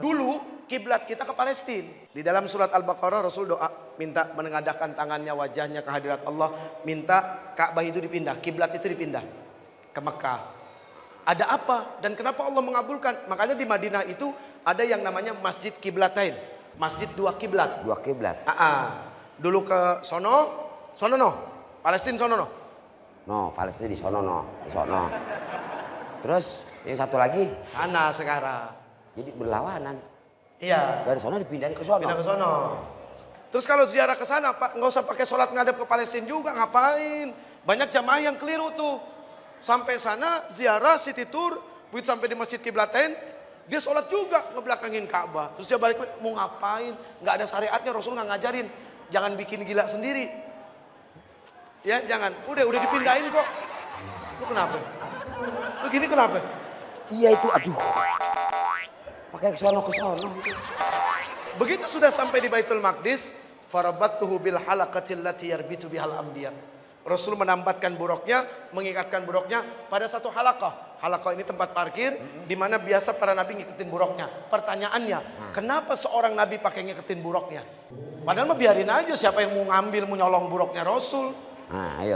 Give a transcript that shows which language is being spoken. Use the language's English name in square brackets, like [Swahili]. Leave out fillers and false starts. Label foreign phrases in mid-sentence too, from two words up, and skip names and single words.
[Indonesian] Dulu kiblat kita ke Palestina. Di dalam surat Al-Baqarah Rasul doa minta menengadahkan tangannya, wajahnya ke hadirat Allah, minta Ka'bah itu dipindah, kiblat itu dipindah ke Mekah. Ada apa dan kenapa Allah mengabulkan? Makanya di Madinah itu ada yang namanya Masjid Kiblatain, masjid dua kiblat. Dua kiblat. Dulu ke sono no, Palestina sono no. No, Palestina di sono no, di sono. Terus yang satu lagi Sana sekarang. jadi berlawanan. Iya. Dari sono dipindahin ke sono. Pindah ke sono. Terus kalau ziarah ke sana, Pak, nggak usah pakai sholat ngadep ke Palestina juga, ngapain? Banyak jamaah yang keliru tuh. Sampai sana ziarah [English] city tour, [Indonesian] begitu sampai di Masjid Kiblatain, dia sholat juga ngebelakangin Ka'bah. Terus dia balik, mau ngapain? Nggak ada syariatnya, Rasul nggak ngajarin. Jangan bikin gila sendiri. Ya, jangan. Udah dipindahin kok. Lu kenapa? Lu gini kenapa? Iya itu, aduh. Pakai ke sono gitu. Begitu sudah sampai di Baitul Maqdis, [Arabic] فربطته بالحلقة التي يربط بها الأنبياء. [Indonesian] Rasul menambatkan buruknya, mengikatkan buruknya pada satu halaqah. Halaqah ini tempat parkir di mana biasa para nabi ngiketin buruknya. Pertanyaannya, kenapa seorang nabi pakai ngiketin buruknya? Padahal mah biarin aja siapa yang mau ngambil, mau nyolong buruknya Rasul. Nah, ayo.